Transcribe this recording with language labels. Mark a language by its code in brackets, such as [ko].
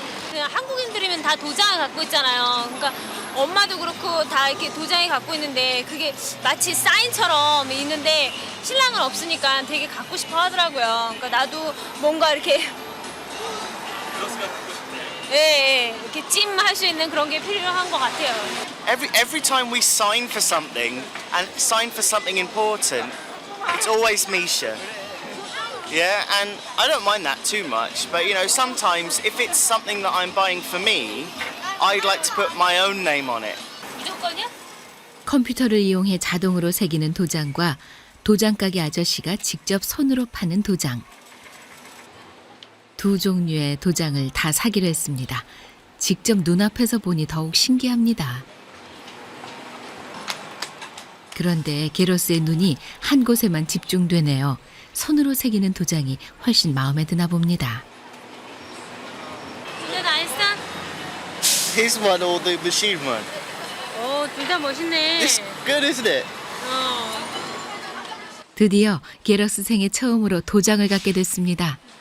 [ko] 그냥 한국인들이면 다 도장을 갖고 있잖아요. 그러니까 엄마도 그렇고 다 이렇게 도장이 갖고 있는데 그게 마치 사인처럼 있는데 신랑은 없으니까 되게 갖고 싶어 하더라고요. 그러니까 나도 뭔가 이렇게 예, 이렇게 찜할 수 있는 그런 게 필요한 것 같아요. [en] Every time we sign for something and sign for something important, it's always Misha. Yeah, and I don't mind that too much, but you know, sometimes if it's something that I'm buying for me, I'd like to put my own name on it. [ko] 무조건이야? 컴퓨터를 이용해 자동으로 새기는 도장과 도장 가게 아저씨가 직접 손으로 파는 도장. 두 종류의 도장을 다 사기로 했습니다. 직접 눈앞에서 보니 더욱 신기합니다. 그런데 게러스의 눈이 한 곳에만 집중되네요. 손으로 새기는 도장이 훨씬 마음에 드나 봅니다. 둘 다 했어? [en] His one or the machine one? [ko] 둘 다 멋있네. [en] It's good, isn't it? [ko] 드디어 게러스 생애 처음으로 도장을 갖게 됐습니다.